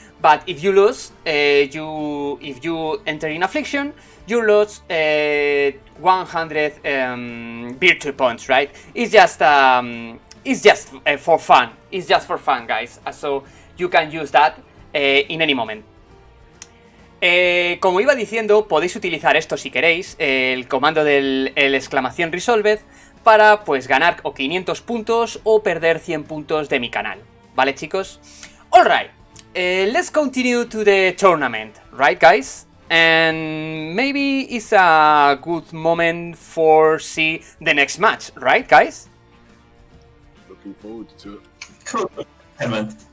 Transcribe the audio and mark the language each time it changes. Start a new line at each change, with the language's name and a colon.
English: But if you lose, if you enter in affliction, you lose 100 virtue points, right? It's just for fun. It's just for fun, guys. So you can use that in any moment.
Spanish: Como iba diciendo, podéis utilizar esto si queréis, el comando del exclamación resolved, para pues ganar o 500 puntos o perder 100 puntos de mi canal. ¿Vale, chicos?
English: Alright, let's continue to the tournament, right, guys? And maybe it's a good moment for see the next match, right, guys? Looking forward to it. Cool. Hey, man.